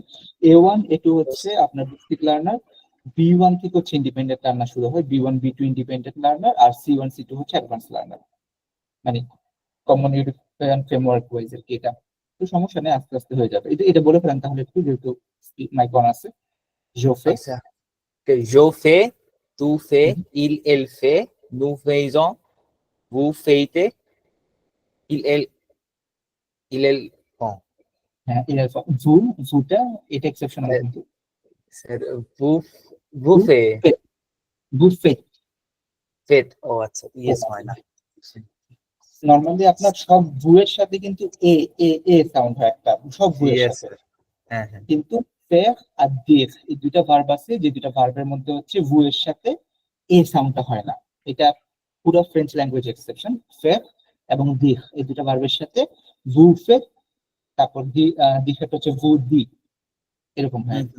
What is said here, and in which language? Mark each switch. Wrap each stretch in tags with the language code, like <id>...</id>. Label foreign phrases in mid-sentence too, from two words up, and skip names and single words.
<bn>A1 A2 হচ্ছে আপনার</bn> <en>basic learner,</en> <bn>B1 থেকে হচ্ছে</bn> <en>independent learner</en> <bn>শুরু হয়, B1 B2</bn> <en>independent learner,</en> <bn>আর C1 C2 হচ্ছে</bn> <en>advance learner,</en> <bn>মানে</bn> <en>common unifier framework wise</en> <bn>আর কি। এটা তো সমস্যা নেই, আস্তে আস্তে হয়ে যাবে। এটা বলে ফেলেন তাহলে একটু, যেহেতু</bn> <en>mic on</en> <bn>আছে। জোফে, আচ্ছা,</bn> <fr>je fais, tu fais, il fait, nous faisons, vous faites, il font.</fr> <bn>হ্যাঁ, জুটা এটা এক্সেপশনাল কিন্তু। স্যার</bn> <fr>vous faites, vous faites faites,</fr> <bn>ও আচ্ছা, ইয়েস হয় না। নরমালি আপনার সব ভু এর সাথে কিন্তু এ এ এ সাউন্ড হয় একটা, সব ভু এর ইয়েস সাথে। স্যার। হ্যাঁ হ্যাঁ। কিন্তু ফের আর দির, এই দুইটা ভার্ব আছে, যে দুইটা ভার্বের মধ্যে হচ্ছে ভু এর সাথে এ সাউন্ডটা হয় না। এটা পুরো</bn> <en>French language exception.</en> <bn>ফের এবং দির, এই দুইটা ভার্বের সাথে</bn> <fr>vous faire,</fr> <bn>তারপর দিটা হচ্ছে</bn> <fr>vous dites,</fr> <bn>এরকম হয় আর কি।</bn>